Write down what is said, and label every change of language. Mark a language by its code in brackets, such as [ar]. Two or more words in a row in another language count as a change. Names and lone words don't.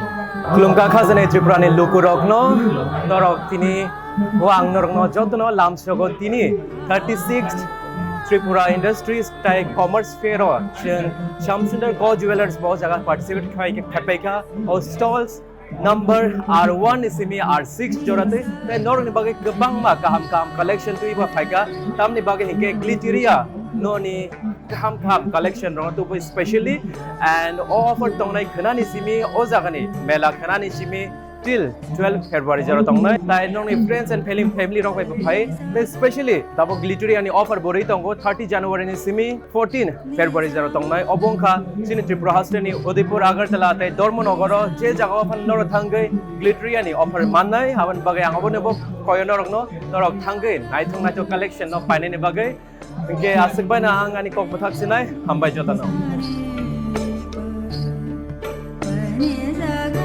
[trp] খুলুমকা খাজানে ত্রিপুরানি লুকুরগ্ন নরক তিনি ওয়াং নরগ্ন যত্ন লামসগো তিনি 36 ত্রিপুরা ইন্ডাস্ট্রিজ টাই কমার্স ফেয়ার শ্যামসুন্দর গো জুয়েলার্স বহু জায়গা পার্টিসিপেট খাইকা ও স্টলস [en] number R1 [trp] isimi R6 jorate te norni bage gebang ma kaham collection tu iba phaika tamni bage hinke glitteria noni kaham collection ro tu [en] specially and offer [trp] tongnai khanani simi o jagani mela khanani simi [en] till 12 February [trp] jaro tongnai tai noni [en] friends and family [trp] rong phai especially dabo glitteria ni offer bori tongo 30 January ni simi 14 February jaro tongnai obongkha sini Tripura hasteni Udaipur Agartala tai Dormonogor je jaga phan nor thangai glitteria ni offer mannai haban bagai angabone bo koyono rongno norok thangai nai thongnai to collection no paine ni bagai ke asukbai na angani kok bathak sinai hambai jotano